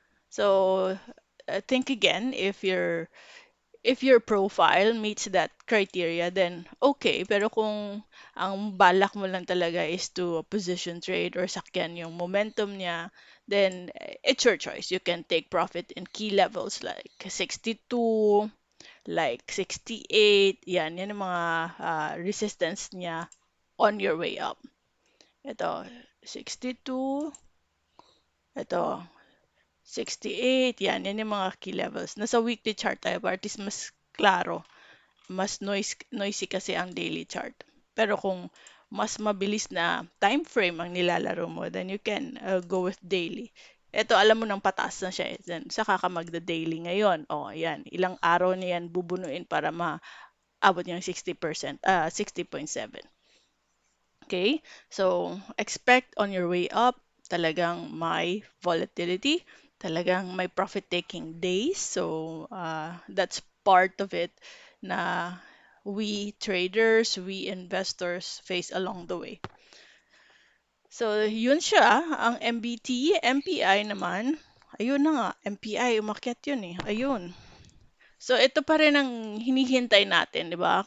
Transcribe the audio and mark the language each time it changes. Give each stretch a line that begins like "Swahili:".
English: So, think again if your profile meets that criteria, then okay.
Filipino: Pero kung ang balak mo lang talaga is
English: to position trade
Filipino: or sakyan yung momentum niya,
English: then it's your choice. You can take profit in key levels like 62, like 68.
Filipino: Yan ang mga resistance niya
English: on your way up.
Filipino: Ito, 62. Ito, 68. Yan yung mga key levels. Nasa weekly chart tayo,
English: but at least
Filipino: mas klaro. Mas noisy kasi ang daily chart. Pero kung mas mabilis na time frame ang nilalaro mo,
English: then you can go with daily.
Filipino: Ito, alam mo nang pataas na siya. Then, saka ka magda-daily ngayon. Ayan. Ilang araw na yan bubunuin para maabot yung 60%, 60.7. Okay?
English: So, expect on your way up,
Filipino: talagang may
English: volatility, talagang may profit-taking days. So, that's part of it na we traders, we investors face along the way.
Filipino: So, yun siya, ang MBT, MPI naman, ayun na nga, MPI, umakyat yun eh, ayun. So, ito pa rin ang hinihintay natin, di ba?